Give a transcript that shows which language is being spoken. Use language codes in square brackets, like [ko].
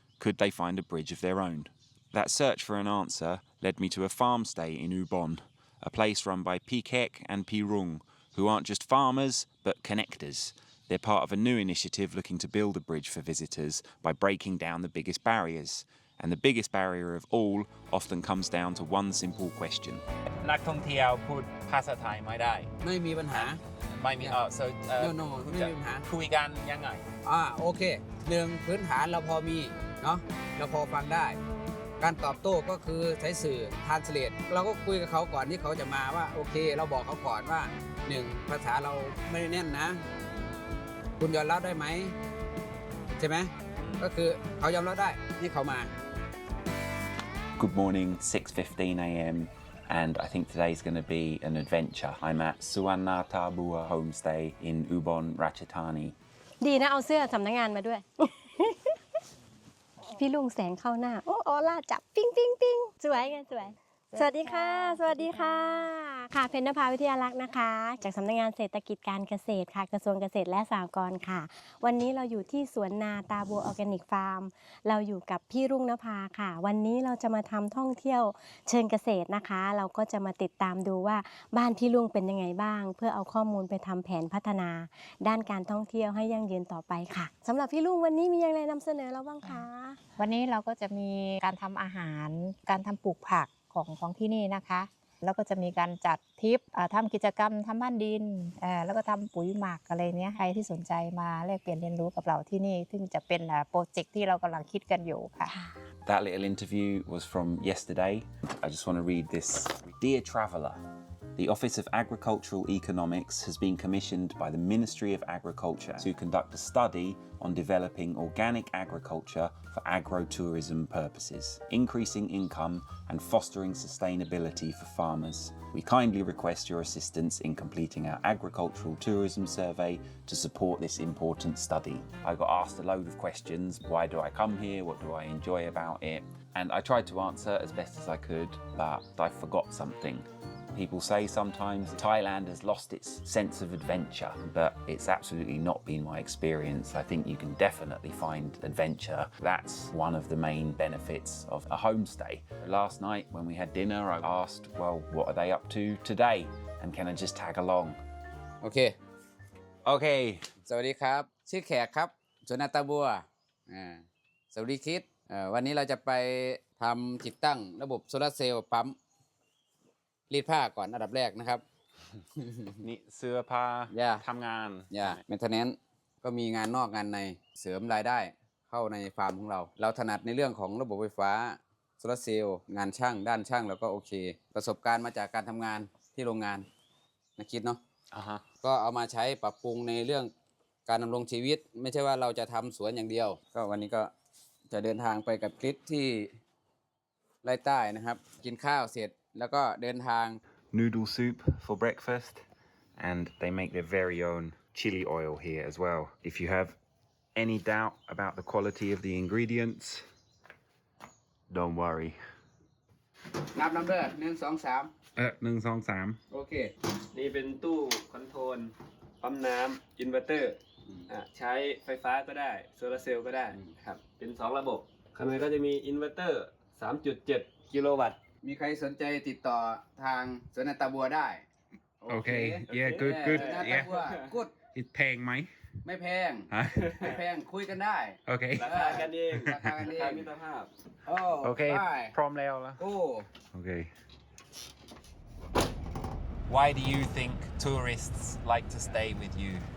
[en] Could they find a bridge of their own? That search for an answer led me to a farmstay in Ubon, a place run by Pikek and Pirung, who aren't just farmers, but connectors. They're part of a new initiative looking to build a bridge for visitors by breaking down the biggest barriers. And the biggest barrier of all often comes down to one simple question. [th] นักท่องเที่ยวพูดภาษาไทยไม่ได้ ไม่มีปัญหา ไม่มีso no ไม่มีปัญหา คุยกันยังไง โอเคหนึ่งพื้นฐานเราพอมีเนาะเราพอฟังได้การตอบโต้ก็คือใช้สื่อ translate เราก็คุยกับเขาก่อนที่เขาจะมาว่าโอเคเราบอกเขาก่อนว่าหนึ่งภาษาเราไม่ได้แน่นนะคุณยอมรับได้ไหมใช่ไหมก็คือเขายอมรับได้ที่เขามา [en] Good morning, 6:15 a.m. and I think today's going to be an adventure. I'm at Suan Homestay in Ubon Ratchathani. [th] ดีนะเอาเสื้อสำนักงานมาด้วย พี่ลุงแสงเข้าหน้าโอ้ออร่าจับปิ้งปิ้งปิ้งสวยไงสวยสวัสดีค่ะสวัสดีค่ะค่ะเพญนภาวิทยาลักษณ์นะคะจากสำนักงานเศรษฐกิจการเกษตรค่ะกระทรวงเกษตรและสหกรณ์ค่ะวันนี้เราอยู่ที่สวนนาตาบัวออร์แกนิกฟาร์มเราอยู่กับพี่รุ่งนภาค่ะวันนี้เราจะมาทำท่องเที่ยว เชิงเกษตรนะคะเราก็จะมาติดตามดูว่าบ้านพี่รุ่งเป็นยังไงบ้างเพื่อเอาข้อมูลไปทำแผนพัฒนาด้านการท่องเที่ยวให้ยั่งยืนต่อไปค่ะสำหรับพี่รุ่งวันนี้มีอะไรนำเสนอเราบ้างคะ วันนี้เราก็จะมีการทำอาหารการทำปลูกผักของที่นี่นะคะแล้วก็จะมีการจัดทริปทำกิจกรรมทำบ้านดินแล้วก็ทำปุ๋ยหมักอะไรเนี้ยใครที่สนใจมาแลกเปลี่ยนเรียนรู้กับเราที่นี่ซึ่งจะเป็นโปรเจกต์ที่เรากำลังคิดกันอยู่ค่ะ [en] That little interview was from yesterday. I just want to read this. Dear traveller, the Office of Agricultural Economics has been commissioned by the Ministry of Agriculture to conduct a study on developing organic agriculture for agrotourism purposes, increasing income and fostering sustainability for farmers. We kindly request your assistance in completing our agricultural tourism survey to support this important study. I got asked a load of questions. Why do I come here? What do I enjoy about it? And I tried to answer as best as I could, but I forgot something. People say sometimes Thailand has lost its sense of adventure, but it's absolutely not been my experience. I think you can definitely find adventure. That's one of the main benefits of a homestay. Last night when we had dinner, I asked, well, what are they up to today? And can I just tag along? [th] โอเค [en] Okay. [th] สวัสดีครับชื่อแขกครับสวนนาตาบัวสวัสดีคิดวันนี้เราจะไปทำติดตั้งระบบโซลาร์เซลล์ปั๊มรีดผ้าก่อนอันดับแรกนะครับ นี่เสื้อผ้าทำงาน เมนเทนแนนซ์ก็มีงานนอกงานในเสริมรายได้เข้าในฟาร์มของเราถนัดในเรื่องของระบบไฟฟ้าโซลาร์เซลล์งานช่างด้านช่างแล้วก็โอเคประสบการณ์มาจากการทำงานที่โรงงานนะคิดเนาะก็เอามาใช้ปรับปรุงในเรื่องการดำรงชีวิตไม่ใช่ว่าเราจะทำสวนอย่างเดียวก็วันนี้ก็จะเดินทางไปกับคลิปที่ไร่ใต้นะครับกินข้าวเสร็จแล้วก็เดินทาง [en] noodle soup for breakfast, and they make their very own chili oil here as well. If you have any doubt about the quality of the ingredients, don't worry. [th] นับน้ำเด้อ1 2 3 [en] 1 2 3 [th] โอเค นี่เป็นตู้คอนโทรลปั๊มน้ำอินเวอร์เตอร์ใช้ไฟฟ้าก็ได้โซลาร์เซลล์ก็ได้ครับเป็น2ระบบข้างในก็จะมีอินเวอร์เตอร์ 3.7 กิโลวัตต์ มีใครสนใจติดต่อทางสวนนาตาบัวได้ [en] Okay, yeah, good, good, [th] สวนนาตา [en] yeah. [th] บัวกุด [en] It's payingไหม [th] ไม่แพง ฮะ ไม่แพงคุยกันได้ [en] Okay. [th] ราคากันเอง ราคากันเอง มิตรภาพ โอ้ [en] Okay, [th] ไป พร้อมแล้วล่ะ โอ้ [en] Okay. Why do you think tourists like to stay with you?